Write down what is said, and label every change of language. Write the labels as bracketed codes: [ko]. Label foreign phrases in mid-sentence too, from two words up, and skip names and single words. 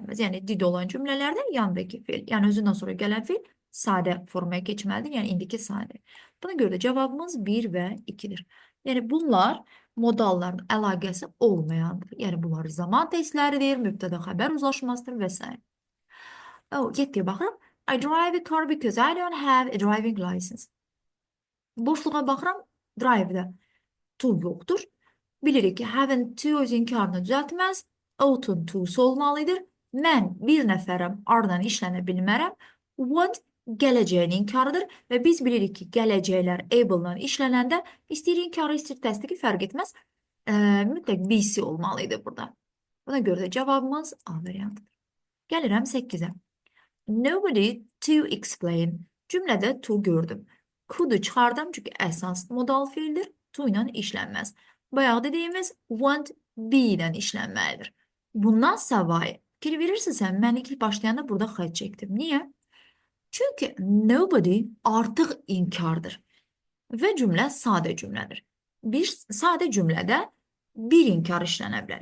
[az] Yəni, did olan cümlələrdə yanındakı feil, yəni özündən sonra gələn feil sadə formaya keçməlidir, yəni indiki sadə. Buna görə də cavabımız 1 və 2-dir. Yəni bunlar modalların əlaqəsi olmayandır. Yəni bunlar zaman testləridir, mübtəda xəbər uzlaşmasıdır və s. 7-yə baxırıq. [en] I drive a car because I don't have a driving license. [az] Boşluğa baxıram, drive-də to yoxdur. Bilirik ki, [en] having to [az] öz inkarını düzəltməz. Ought-un to'su olmalıdır. Mən bir nəfərəm, ardından işlənə bilmərəm. Want gələcəyin inkarıdır və biz bilirik ki, gələcəklər able-dan işlənəndə istəyir inkarı, istəyir təsdiqi fərq etməz. Mütləq BC olmalıydı burada. Buna görə də cavabımız A variantıdır. Gəlirəm 8-ə. [en] Nobody to explain. [az] Cümlədə to gördüm. Could-u çıxardım çünki əsas modal fiildir. To ilə işlənməz. Bayaq dediyimiz [en] want be [az] ilə işlənməlidir. Bundan savayı fikir verirsinizsə, mən ilk başlayanda burada xətt çəkdim. Niyə? Çünki nobody artıq inkardır. Və cümlə sadə cümlədir. Bir sadə cümlədə bir inkar işlənə bilər.